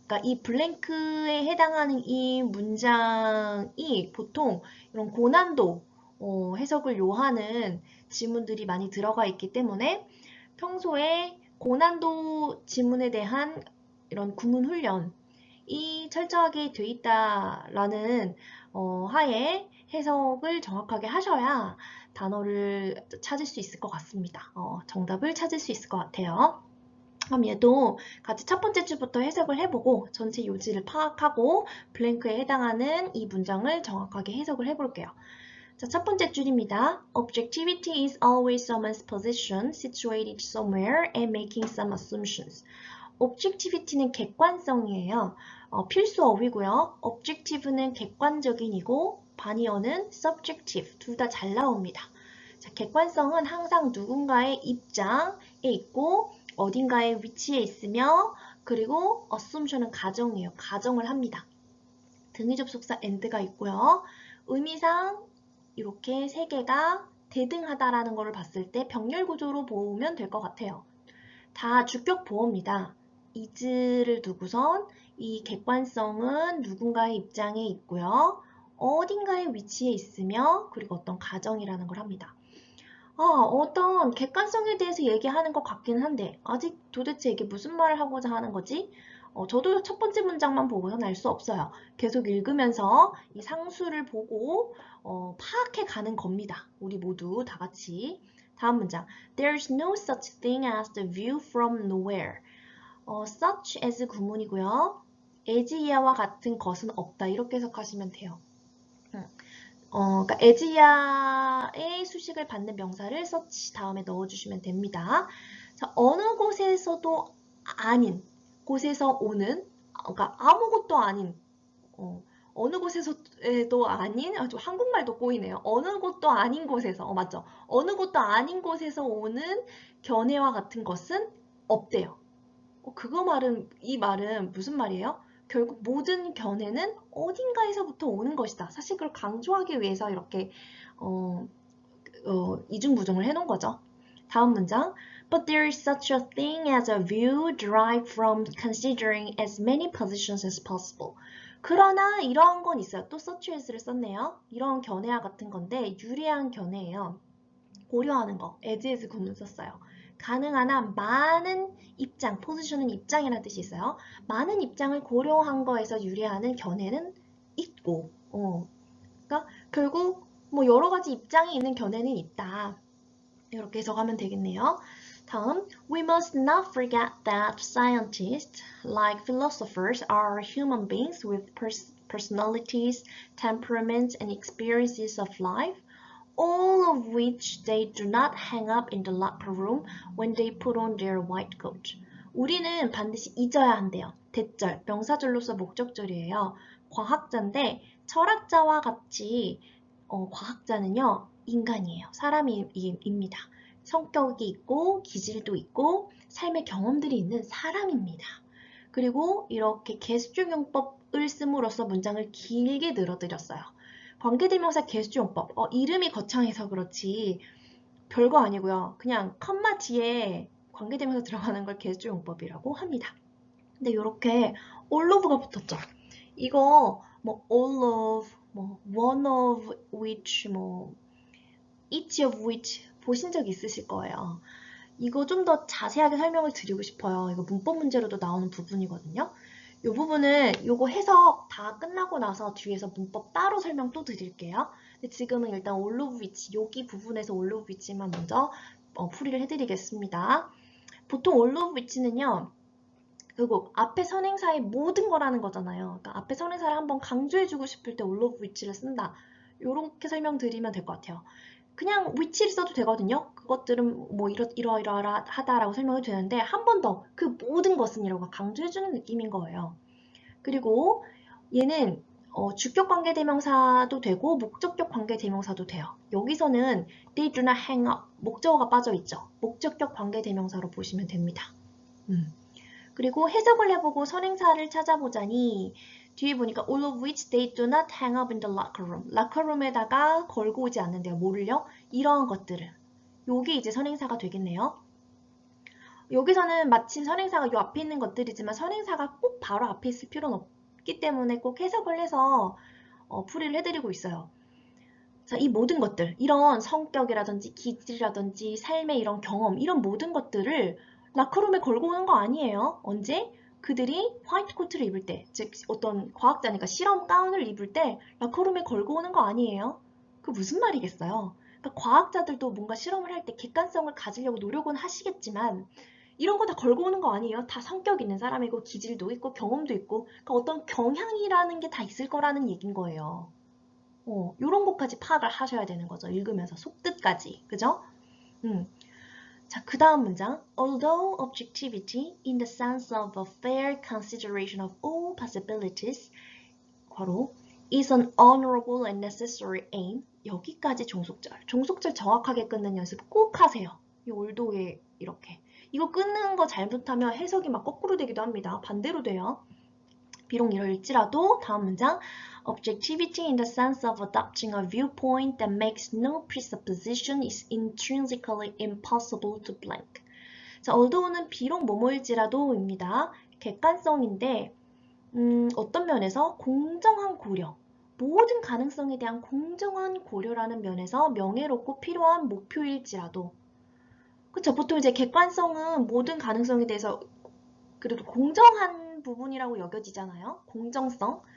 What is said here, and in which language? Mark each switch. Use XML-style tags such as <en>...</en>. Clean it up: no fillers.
<ko>그러니까 이 블랭크에 해당하는 이 문장이 보통 이런 고난도 해석을 요하는 지문들이 많이 들어가 있기 때문에 평소에 고난도 지문에 대한 이런 구문 훈련이 철저하게 돼 있다라는 하에 해석을 정확하게 하셔야 단어를 찾을 수 있을 것 같습니다. 정답을 찾을 수 있을 것 같아요. 그럼 얘도 같이 첫 번째 줄부터 해석을 해보고 전체 요지를 파악하고 블랭크에 해당하는 이 문장을 정확하게 해석을 해볼게요. 자, 첫 번째 줄입니다.</ko> <en>Objectivity is always someone's position situated somewhere and making some assumptions.</en> <ko>Objectivity는 객관성이에요. 필수 어휘고요. Objective는 객관적인이고 반의어는 subjective. 둘 다 잘 나옵니다. 자, 객관성은 항상 누군가의 입장에 있고 어딘가에 위치해 있으며 그리고 assumption은 가정이에요. 가정을 합니다. 등위 접속사 and가 있고요. 의미상 이렇게 세 개가 대등하다라는 것을 봤을 때 병렬 구조로 보면 될 것 같아요. 다 주격 보어입니다. is를 두고선 이 객관성은 누군가의 입장에 있고요. 어딘가에 위치해 있으며 그리고 어떤 가정이라는 걸 합니다. 어떤 객관성에 대해서 얘기하는 것 같긴 한데 아직 도대체 이게 무슨 말을 하고자 하는 거지? 저도 첫 번째 문장만 보고선 알 수 없어요. 계속 읽으면서 이 상수를 보고 파악해 가는 겁니다. 우리 모두 다 같이. 다음 문장.</ko> <en>There's no such thing as the view from nowhere.</en> <ko>such as 구문이고요. as 이하와 같은 것은 없다. 이렇게 해석하시면 돼요. 그러니까 에지아의 수식을 받는 명사를 such 다음에 넣어주시면 됩니다. 자, 어느 곳에서도 아닌 곳에서 오는, 그러니까 아무것도 아닌, 어느 곳에서도 아닌, 좀 한국말도 꼬이네요. 어느 곳도 아닌 곳에서, 맞죠? 어느 곳도 아닌 곳에서 오는 견해와 같은 것은 없대요. 이 말은 무슨 말이에요? 결국 모든 견해는 어딘가에서부터 오는 것이다. 사실 그걸 강조하기 위해서 이렇게 이중부정을 해놓은 거죠. 다음 문장.</ko> <en>But there is such a thing as a view derived from considering as many positions as possible.</en> <ko>그러나 이러한 건 있어요. 또 such as를 썼네요. 이런 견해와 같은 건데 유리한 견해예요. 고려하는 거. as 구문 썼어요. 가능한 한 많은 입장, 포지션은 입장이라는 뜻이 있어요. 많은 입장을 고려한 거에서 유리하는 견해는 있고, 그러니까 결국 뭐 여러 가지 입장이 있는 견해는 있다. 이렇게 해석하면 되겠네요. 다음,</ko> <en>we must not forget that scientists, like philosophers, are human beings with personalities, temperaments, and experiences of life. All of which they do not hang up in the locker room when they put on their white coat.</en> <ko>우리는 반드시 잊어야 한대요. 대절, 명사절로서 목적절이에요. 과학자인데 철학자와 같이 과학자는요 인간이에요. 사람입니다. 성격이 있고 기질도 있고 삶의 경험들이 있는 사람입니다. 그리고 이렇게 개수용법을 씀으로써 문장을 길게 늘어뜨렸어요. 관계대명사 개수용법. 이름이 거창해서 그렇지 별거 아니고요. 그냥 컴마 뒤에 관계대명사 들어가는 걸 개수용법이라고 합니다. 근데 이렇게 all of가 붙었죠. 이거 뭐 all of, 뭐 one of which, 뭐 each of which 보신 적 있으실 거예요. 이거 좀 더 자세하게 설명을 드리고 싶어요. 이거 문법 문제로도 나오는 부분이거든요. 이 부분은 요거 해석 다 끝나고 나서 뒤에서 문법 따로 설명 또 드릴게요. 근데 지금은 일단 all of which, 여기 부분에서 all of which만 먼저 풀이를 해드리겠습니다. 보통 all of which는요. 그리고 앞에 선행사의 모든 거라는 거잖아요. 그러니까 앞에 선행사를 한번 강조해주고 싶을 때 all of which를 쓴다. 이렇게 설명드리면 될 것 같아요. 그냥 which를 써도 되거든요. 그것들은 뭐 이러이러하다라고 설명해도 되는데 한 번 더 그 모든 것은이라고 강조해주는 느낌인 거예요. 그리고 얘는 주격 관계대명사도 되고 목적격 관계대명사도 돼요. 여기서는</ko> <en>they do not hang up,</en> <ko>목적어가 빠져있죠. 목적격 관계대명사로 보시면 됩니다. 그리고 해석을 해보고 선행사를 찾아보자니 뒤에 보니까</ko> <en>all of which they do not hang up in the locker room.</en> <ko>락커룸에다가 걸고 오지 않는데요. 뭐를요? 이러한 것들을. 요게 이제 선행사가 되겠네요. 여기서는 마침 선행사가 요 앞에 있는 것들이지만 선행사가 꼭 바로 앞에 있을 필요는 없기 때문에 꼭 해석을 해서 풀이를 해드리고 있어요. 자, 이 모든 것들, 이런 성격이라든지 기질이라든지 삶의 이런 경험, 이런 모든 것들을 라커룸에 걸고 오는 거 아니에요. 언제? 그들이 화이트 코트를 입을 때, 즉 어떤 과학자니까 실험 가운을 입을 때 라커룸에 걸고 오는 거 아니에요. 그 무슨 말이겠어요? 그러니까 과학자들도 뭔가 실험을 할 때 객관성을 가지려고 노력은 하시겠지만 이런 거 다 걸고 오는 거 아니에요. 다 성격 있는 사람이고 기질도 있고 경험도 있고 그러니까 어떤 경향이라는 게 다 있을 거라는 얘긴 거예요. 요런 것까지 파악을 하셔야 되는 거죠. 읽으면서 속뜻까지. 그죠? 자, 그 다음 문장.</ko> <en>Although objectivity in the sense of a fair consideration of all possibilities</en> <ko>괄호</ko> <en>is an honorable and necessary aim.</en> <ko>여기까지 종속절. 종속절 정확하게 끊는 연습 꼭 하세요. 이 올도에 이렇게. 이거 끊는 거 잘못하면 해석이 막 거꾸로 되기도 합니다. 반대로 돼요. 비록 이럴지라도 다음 문장</ko> <en>Objectivity in the sense of adopting a viewpoint that makes no presupposition is intrinsically impossible to blank.</en> <ko>자, although는 비록 뭐뭐일지라도입니다. 객관성인데 어떤 면에서 공정한 고려, 모든 가능성에 대한 공정한 고려라는 면에서 명예롭고 필요한 목표일지라도 그쵸? 보통 이제 객관성은 모든 가능성에 대해서 그래도 공정한 부분이라고 여겨지잖아요. 공정성.</ko>